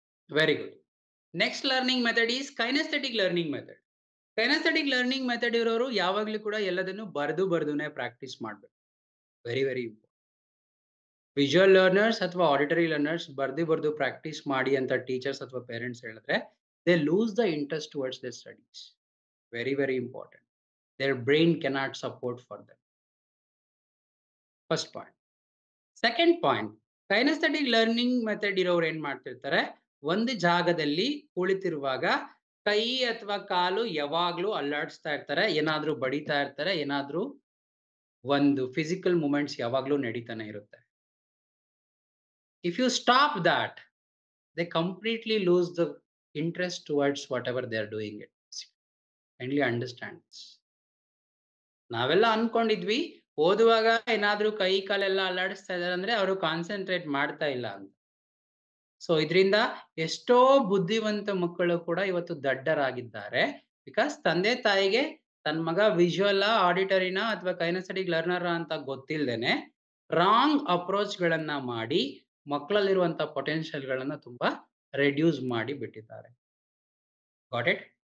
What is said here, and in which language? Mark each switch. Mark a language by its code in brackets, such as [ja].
[en] Very good. Next learning method is kinesthetic learning method. [kn] Kinaesthetic learning method ಇರೋರು ಯಾವಾಗ್ಲೂ ಕೂಡ ಎಲ್ಲದನ್ನು ಬರೆದುನೆ ಪ್ರಾಕ್ಟೀಸ್ ಮಾಡ್ಬೇಕು. [en] Very very important. [kn] Visual learners ಅಥವಾ ಆಡಿಟರಿ ಲರ್ನರ್ಸ್ ಬರ್ದು ಪ್ರಾಕ್ಟೀಸ್ ಮಾಡಿ ಅಂತ ಟೀಚರ್ಸ್ ಅಥವಾ ಪೇರೆಂಟ್ಸ್ ಹೇಳಿದ್ರೆ [en] They lose the interest towards their studies. Very very important. Their brain cannot support for them. First point. [kn] Second point, kinaesthetic learning method ಇರೋರು ಏನ್ ಮಾಡ್ತಿರ್ತಾರೆ, ಒಂದು ಜಾಗದಲ್ಲಿ ಕುಳಿತಿರುವಾಗ ಕೈ ಅಥವಾ ಕಾಲು ಯಾವಾಗ್ಲೂ ಅಲ್ಲಾಡಿಸ್ತಾ ಇರ್ತಾರೆ, ಏನಾದ್ರೂ ಬಡಿತಾ ಇರ್ತಾರೆ, ಏನಾದ್ರೂ ಒಂದು ಫಿಸಿಕಲ್ ಮೂಮೆಂಟ್ಸ್ ಯಾವಾಗ್ಲೂ ನಡೀತಾನೆ ಇರುತ್ತೆ. [en] If you stop that, they completely lose the interest towards whatever they are doing it. Kindly understand this. [kn] ನಾವೆಲ್ಲ ಅನ್ಕೊಂಡಿದ್ವಿ ಓದುವಾಗ ಏನಾದ್ರೂ ಕೈ ಕಾಲೆಲ್ಲ ಅಲ್ಲಾಡಿಸ್ತಾ ಇದಾರೆ ಅಂದ್ರೆ ಅವರು ಕಾನ್ಸಂಟ್ರೇಟ್ ಮಾಡ್ತಾ ಇಲ್ಲ ಅಂತ. ಸೊ ಇದರಿಂದ ಎಷ್ಟೋ ಬುದ್ಧಿವಂತ ಮಕ್ಕಳು ಕೂಡ ಇವತ್ತು ದಡ್ಡರಾಗಿದ್ದಾರೆ. ಬಿಕಾಸ್ ತಂದೆ ತಾಯಿಗೆ ತನ್ನ ಮಗ ವಿಜುವಲ್ ಆಡಿಟರಿನ ಅಥವಾ ಕೈನೆಸ್ಥೆಟಿಕ್ ಲರ್ನರ್ ಅಂತ ಗೊತ್ತಿಲ್ಲದೇನೆ ರಾಂಗ್ ಅಪ್ರೋಚ್ ಗಳನ್ನ ಮಾಡಿ ಮಕ್ಕಳಲ್ಲಿರುವಂತ ಪೊಟೆನ್ಷಿಯಲ್ ಗಳನ್ನ ತುಂಬಾ ರೆಡ್ಯೂಸ್ ಮಾಡಿ ಬಿಟ್ಟಿದ್ದಾರೆ. [en] Got it?